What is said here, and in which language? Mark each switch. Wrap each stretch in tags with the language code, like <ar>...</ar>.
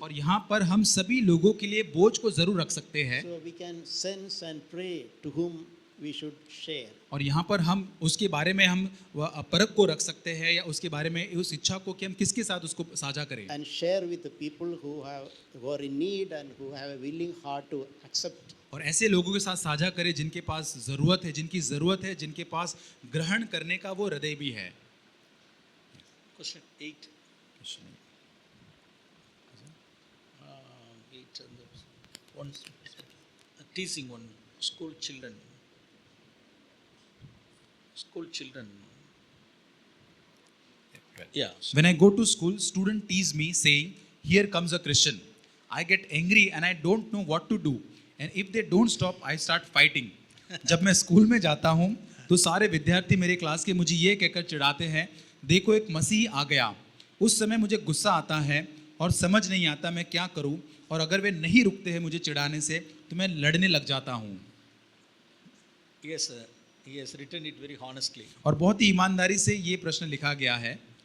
<hi>और यहाँ पर हम सभी लोगों के लिए बोझ को जरूर रख सकते हैं.</hi> <en>so we can sense and pray to whom we should share.</en> <hi>और यहाँ पर हम उसके बारे में हम परख को रख सकते हैं या उसके बारे में उस इच्छा को कि हम किसके साथ उसको साझा करें.</hi> <en>And share with the people who are in need and who have a willing heart to accept.</en> <hi>और ऐसे लोगों के साथ साझा करें जिनके पास ज़रूरत है, जिनकी ज़रूरत है, जिनके पास ग्रहण करने का वो हृदय भी है.</hi> <en>Question 8. 8 and one teasing one school children. Yeah. When I go to school, student tease me saying, "Here comes a Christian." I get angry and I don't know what to do. And if they don't stop, I start fighting.</en> <hi>जब मैं school में जाता हूँ तो सारे विद्यार्थी मेरे class के मुझे ये कहकर चिढ़ाते हैं, देखो एक मसीह आ गया. उस समय मुझे गुस्सा आता है और समझ नहीं आता मैं क्या करूँ, और अगर वे नहीं रुकते हैं मुझे चिढ़ाने से तो मैं लड़ने लग जाता हूँ.</hi> <en>Yes, he has written it very honestly.</en> <hi>और बहुत ही ईमानदारी से ये प्रश्न लिखा गया है.</hi>